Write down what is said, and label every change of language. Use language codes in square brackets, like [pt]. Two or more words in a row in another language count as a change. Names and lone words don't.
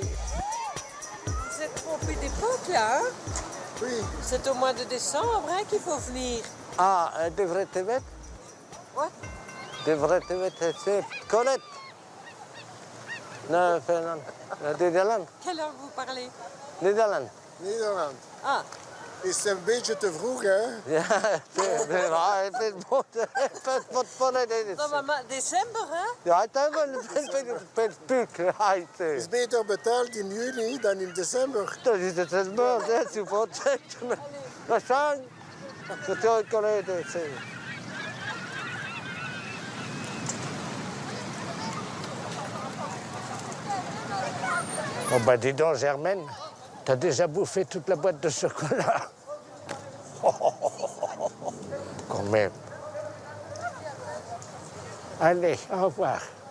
[fr] Vous êtes trompé d'époque là, hein? Oui. C'est au mois de décembre hein, qu'il faut venir. Ah, devrait te mettre? What? Devrait te mettre, c'est Colette. Non, Fernand. Nederland. Quelle langue vous parlez? Nederland. Nederland. Ah. [nl] Is een beetje te vroeg, hè? Ja, het is Non, maar december, hè? Ja, het is een puk. Het is beter betaald in juni dan in december. Dat is het december, dat is wat. Dat zijn. Dat is ook correct. [fr] Oh, bah dis donc, Germaine. T'as déjà bouffé toute la boîte de chocolat. Quand même. Allez, au revoir.